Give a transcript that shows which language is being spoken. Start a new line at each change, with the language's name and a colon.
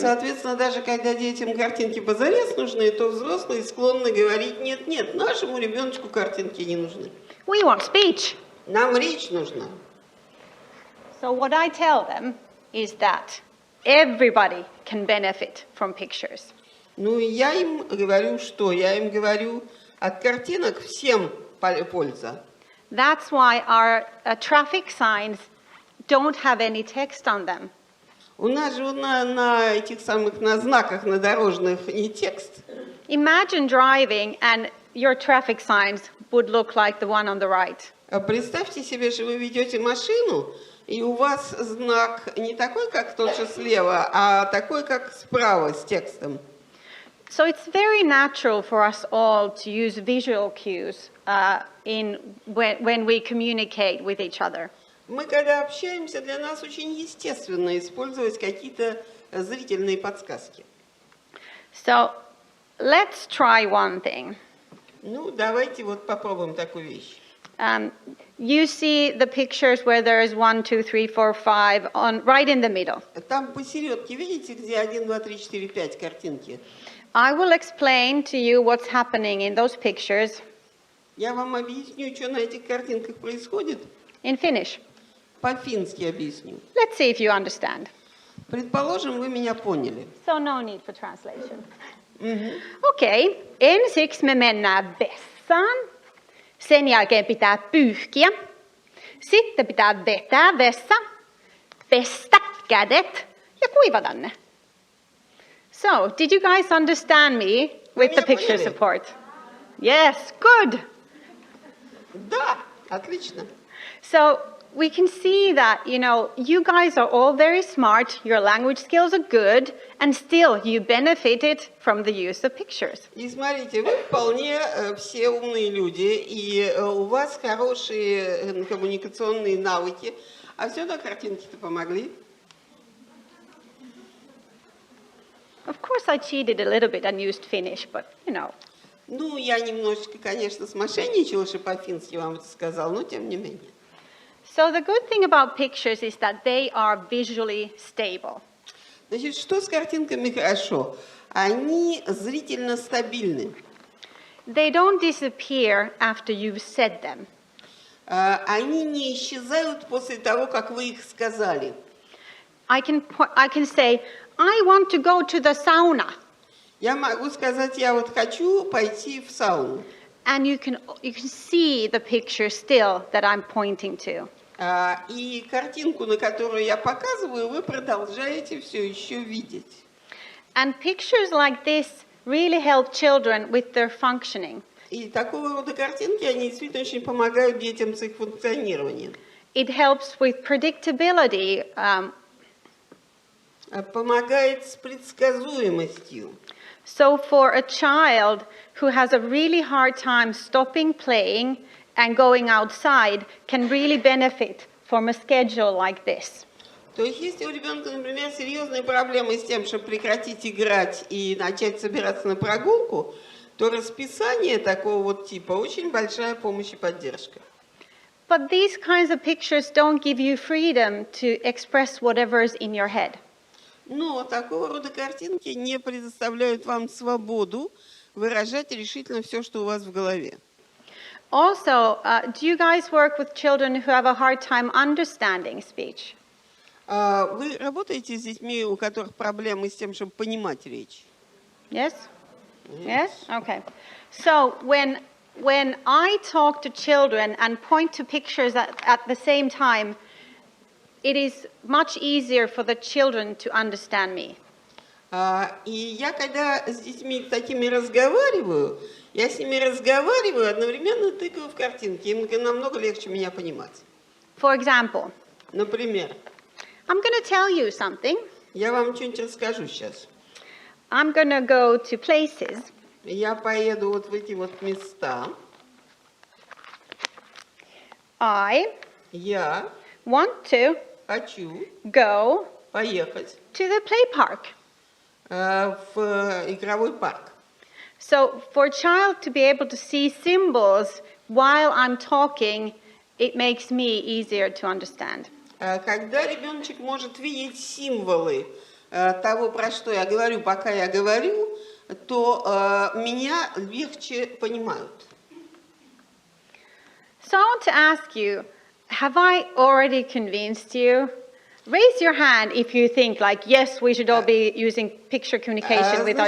Russian: И, соответственно, даже когда детям картинки позарез нужны, то взрослые склонны говорить, нет, нашему ребеночку картинки не нужны.
English: We want speech.
Russian: Нам речь нужна.
English: So what I tell them is that everybody can benefit from pictures.
Russian: Ну, я им говорю, что? Я им говорю, от картинок всем польза.
English: That's why our traffic signs don't have any text on them.
Russian: У нас же на этих самых на знаках на дорожных не текст.
English: Imagine driving and your traffic signs would look like the one on the right.
Russian: Представьте себе, что вы ведете машину, и у вас знак не такой, как тот же слева, а такой, как справа с текстом.
English: So it's very natural for us all to use visual cues when we communicate with each other.
Russian: Мы, когда общаемся, для нас очень естественно использовать какие-то зрительные подсказки.
English: So let's try one thing.
Russian: Ну, давайте вот попробуем такую вещь.
English: You see the pictures where there is 1, 2, 3, 4, 5 right in the middle.
Russian: Там посередке, видите, где 1, 2, 3, 4, 5 картинки?
English: I will explain to you what's happening in those pictures.
Russian: Я вам объясню, что на этих картинках происходит.
English: In Finnish.
Russian: По-фински объясню.
English: Let's see if you understand.
Russian: Предположим, вы меня поняли.
English: So no need for translation.
Finnish: Okei, ensiksi me mennään vessaan. Sen jälkeen pitää pyyhkiä. Sitten pitää vetää vessa, pestä kädet ja kuivata ne.
English: So, did you guys understand me with the picture support? Yes, good.
Russian: Да, отлично.
English: So, we can see that, you guys are all very smart, your language skills are good, and still you benefited from the use of pictures.
Russian: И смотрите, вы вполне все умные люди, и у вас хорошие коммуникационные навыки, а все на картинке-то помогли.
English: Of course, I cheated a little bit and used Finnish, but.
Russian: Ну, я немножечко, конечно, смошенничала, что по-фински вам это сказал, но тем не менее.
English: So the good thing about pictures is that they are visually stable.
Russian: Значит, что с картинками хорошо? Они зрительно стабильны.
English: They don't disappear after you've said them.
Russian: Они не исчезают после того, как вы их сказали.
English: I can say, I want to go to the sauna.
Russian: Я могу сказать, я вот хочу пойти в сауну.
English: And you can see the picture still that I'm pointing to.
Russian: И картинку, на которую я показываю, вы продолжаете все еще видеть.
English: And pictures like this really help children with their functioning.
Russian: И такого рода картинки, они действительно очень помогают детям с их функционированием.
English: It helps with predictability.
Russian: Помогает с предсказуемостью.
English: So for a child who has a really hard time stopping playing and going outside can really benefit from a schedule like this.
Russian: То есть, если у ребенка, например, серьезные проблемы с тем, чтобы прекратить играть и начать собираться на прогулку, то расписание такого вот типа очень большая помощь и поддержка.
English: But these kinds of pictures don't give you freedom to express whatever's in your head.
Russian: Но такого рода картинки не предоставляют вам свободу выражать решительно все, что у вас в голове.
English: Also, do you guys work with children who have a hard time understanding speech?
Russian: Вы работаете с детьми, у которых проблемы с тем, чтобы понимать речь?
English: Yes? Yes? Okay. So when I talk to children and point to pictures at the same time, it is much easier for the children to understand me.
Russian: И я, когда с детьми такими разговариваю, я с ними разговариваю, одновременно тыкаю в картинки. Им намного легче меня понимать.
English: For example,
Russian: Например,
English: I'm going to tell you something.
Russian: я вам что-нибудь расскажу сейчас.
English: I'm going to go to places.
Russian: Я поеду вот в эти вот места. Я
English: Want to
Russian: хочу
English: go
Russian: поехать
English: to the play park.
Russian: в игровой парк.
English: So for a child to be able to see symbols while I'm talking, it makes me easier to understand.
Russian: Когда ребеночек может видеть символы того, про что я говорю, пока я говорю, то меня легче понимают.
English: So I want to ask you, have I already convinced you? Raise your hand if you think like, yes, we should all be using picture communication with our